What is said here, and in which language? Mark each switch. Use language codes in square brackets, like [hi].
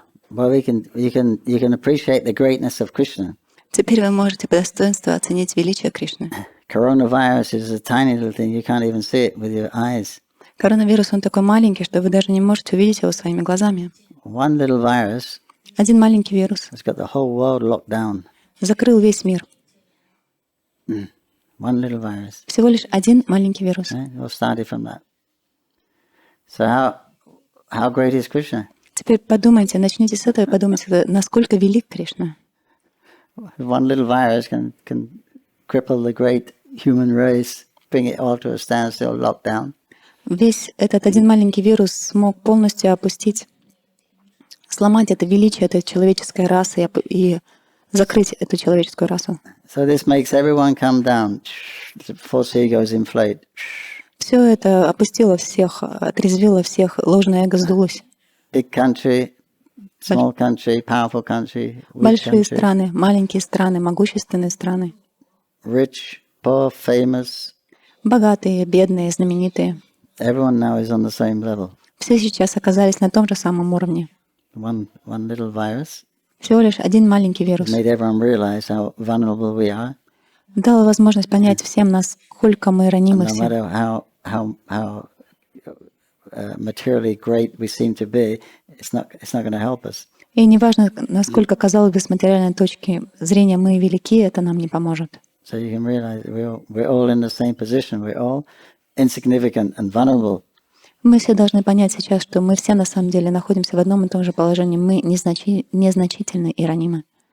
[en] Well, you can appreciate the greatness of Krishna. [ru] Теперь вы можете по достоинству оценить величие Кришны. [en] Coronavirus is a tiny little thing. You can't even see it with your eyes. [ru] Коронавирус, он такой маленький, что вы даже не можете увидеть его своими глазами. [en] One little virus [ru] Один маленький вирус [en] has got the whole world locked down. [ru] закрыл весь мир. [en] One little virus. [ru] Всего лишь один маленький вирус. [en] Right? It all started from that. So how great is Krishna? [ru] Теперь подумайте, начните с этого и подумайте, насколько велик Кришна. [en] One little virus can cripple the great human race, bring it all to a standstill, locked down. [ru] Весь этот один маленький вирус смог полностью опустить, сломать это величие этой человеческой расы и закрыть эту человеческую расу. [en] So this makes everyone come down. The false ego is inflated. [ru] Все это опустило всех, отрезвило всех, ложное эго сдулось. [en] Big country, small country, powerful country, weak [ru] Большие [en] country, [ru] страны, маленькие страны, могущественные страны, [en] rich, poor, famous. [ru] богатые, бедные, знаменитые. [en] Everyone now is on the same level. [ru] Все сейчас оказались на том же самом уровне. [en] One little virus [ru] Всего лишь один маленький вирус [en] made everyone realize how vulnerable we are. [ru] дал возможность понять всем, насколько мы ранимы [en] No [ru] все. [en] matter how materially great we seem to be, it's not going to help us. [ru] И неважно, насколько, казалось бы, с материальной точки зрения мы велики, это нам не поможет. [en] So you can realize we're all in the same position. We're all insignificant and vulnerable. [ru] Мы все должны понять сейчас, что мы все на самом деле находимся в одном и том же положении. Мы незначительны и ранимы.